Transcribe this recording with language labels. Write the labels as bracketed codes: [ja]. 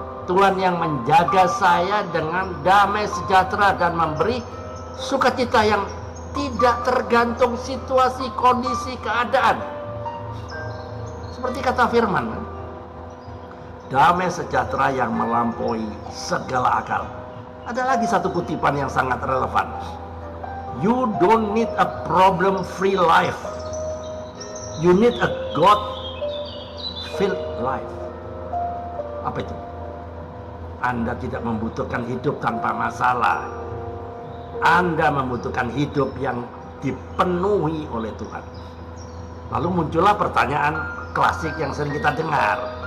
[id] Tuhan yang menjaga saya dengan damai sejahtera dan memberi sukacita yang tidak tergantung situasi, kondisi, keadaan. Seperti kata firman, damai sejahtera yang melampaui segala akal. Ada lagi satu kutipan yang sangat relevan. [en] You don't need a problem-free life. You need a God-filled life. [id] Apa itu? Anda tidak membutuhkan hidup tanpa masalah. Anda membutuhkan hidup yang dipenuhi oleh Tuhan. Lalu muncullah pertanyaan klasik yang sering kita dengar.